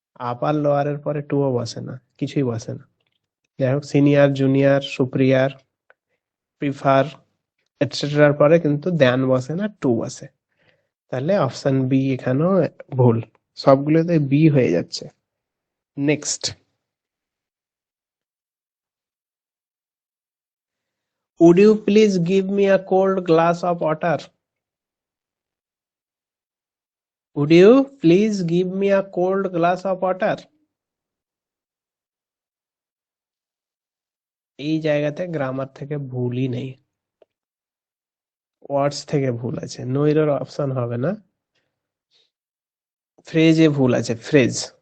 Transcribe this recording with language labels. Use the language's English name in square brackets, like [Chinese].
[Bangla] আপার লোয়ারের পরে টু ও বসে না, কিছুই বসে না। যাই হোক, সিনিয়র, জুনিয়র, সুপিরিয়র, প্রিফার এটসেট্রার পরে কিন্তু দেন বসে না, টু বসে। তাহলে অপশন বি এখানেও ভুল, সবগুলোতে বি হয়ে যাচ্ছে। [English] Next, would you please give me a cold glass of water? Would you please give me a cold glass of water? [Bangla] এই জায়গাতে গ্রামার থেকে ভুলই নেই, ওয়ার্ডস থেকে ভুল আছে, নইরের অপশন হবে না, ফ্রেজে ভুল আছে, ফ্রেজ।